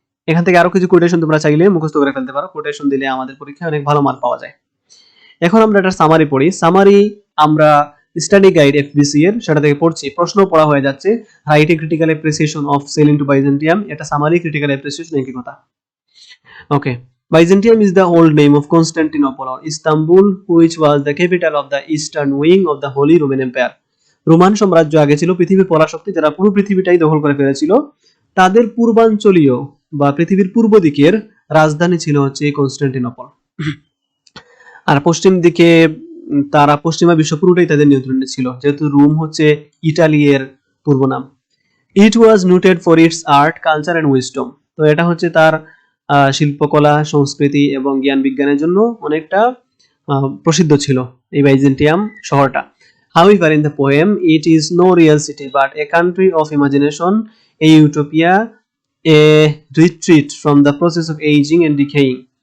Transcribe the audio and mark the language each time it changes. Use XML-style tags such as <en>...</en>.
<bn>এখান থেকে আরো কিছু কোটেশন তোমরা চাইলে মুখস্থ করে ফেলতে পারো, কোটেশন দিলে আমাদের পরীক্ষায় অনেক ভালো মার্ক পাওয়া যায়। এখন আমরা একটা সামারি পড়ি। সামারি আমরা স্টাডি গাইড FBC এর সেটা থেকে পড়ছি, প্রশ্ন পড়া হয়ে যাচ্ছে।</bn> <en>write a critical appreciation of sailing to Byzantium,</en> <bn>এটা সামারি ক্রিটিক্যাল অ্যাপ্রিসিয়েশন একই কথা।</bn> <en>Okay, Byzantium is the old name of Constantinople or Istanbul, which was the capital of the eastern wing of the Holy Roman Empire.</en> <bn>Roman সাম্রাজ্য আগে ছিল পৃথিবীর পরাশক্তি, যারা পুরো পৃথিবীটাই দখল করে ফেলেছিল। তাদের পূর্বাঞ্চলীয় বা পৃথিবীর পূর্ব দিকের রাজধানী ছিল হচ্ছে কনস্ট্যান্টিনোপল। আর পশ্চিম দিকে তারা পশ্চিমা বিশ্ব পুরোটাই তাদের নিয়ন্ত্রণে ছিল, যেহেতু রোম হচ্ছে ইটালি এর পূর্ব নাম।</bn> <en>it was noted for its art culture and wisdom,</en> <bn>তো এটা হচ্ছে তার শিল্পকলা সংস্কৃতি এবং জ্ঞান বিজ্ঞানের জন্য অনেকটা প্রসিদ্ধ ছিল এই বাইজেন্টিয়াম শহরটা।</bn> <en>However, in the poem, it is no real city but a country of imagination, a utopia, a retreat from the process of aging and decaying.</en>